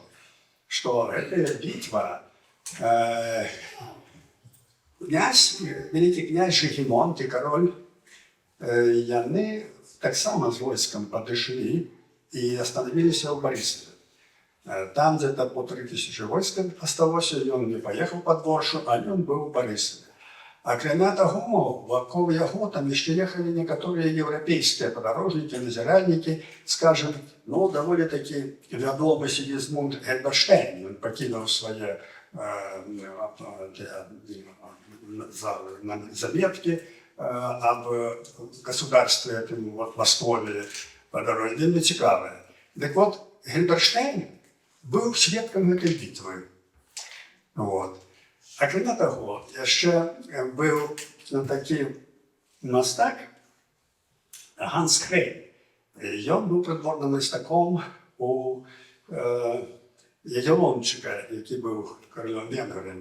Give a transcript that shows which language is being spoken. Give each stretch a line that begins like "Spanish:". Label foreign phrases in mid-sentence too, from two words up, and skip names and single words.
Belarusian: Што гэтая бітва, вялікі князь Жыгімонт і кароль, яны таксама з войскам падышлі і остановиліся ў Барысаве.
Russian: Там где-то
Belarusian: по 3000 войск асталося, ён не паехаў пад Воршу, а ён быў у Барысаве. Акрамя таго, вакол яго там яшчэ ехалі некаторыя еўрапейскія падарожнікі, назіральнікі, скажем, ну, даволі такі вядомы Сігізмунд Гельберштейн. Ён пакінуў свае заметкі
Russian: об государстве Московии по дороге.
Belarusian: Вельмі цікавая. Так вот, Гельберштейн быў сведкам гэтай бітвы. Вот. Акрамя таго, яшчэ быў такі мастак Ганс Крейн. Ён быў прыдворным мастаком у Ягеллончыка, які быў каролём венгрым.